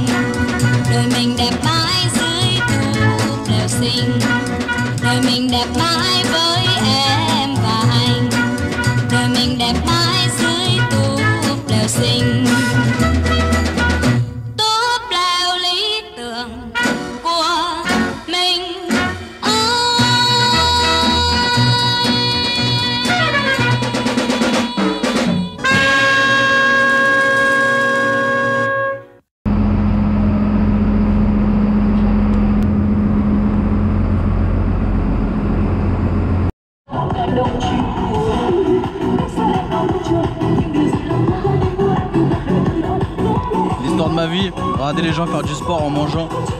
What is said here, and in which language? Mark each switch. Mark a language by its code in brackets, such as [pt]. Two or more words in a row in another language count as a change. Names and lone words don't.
[vi] Đời mình đẹp mãi dưới túp lều xinh. Đời mình đẹp mãi với em và anh. Đời mình đẹp mãi dưới túp lều xinh. Túp lều lý tưởng của mình. [fr] L'histoire de ma vie, regarder les gens faire du sport en mangeant.